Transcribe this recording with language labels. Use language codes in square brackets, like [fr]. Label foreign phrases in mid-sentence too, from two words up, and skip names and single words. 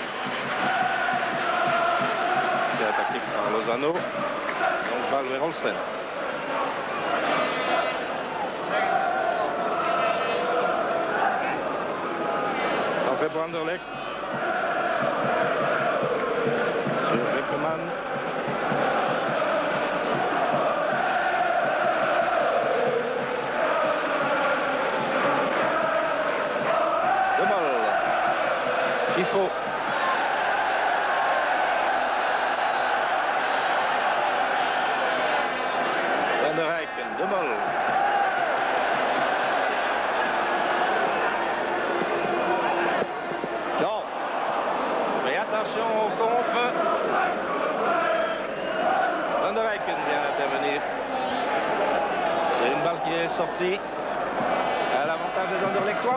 [fr] C'est attaqué par Lozano. Donc balle vers Olsen. Pour Anderlecht. Sur Beckman. De Mol. Chifo. Van der Eyck. De Mol. Attention au contre. Van der Eyck vient d'intervenir. Il y a une balle qui est sortie à l'avantage des Anderlecht.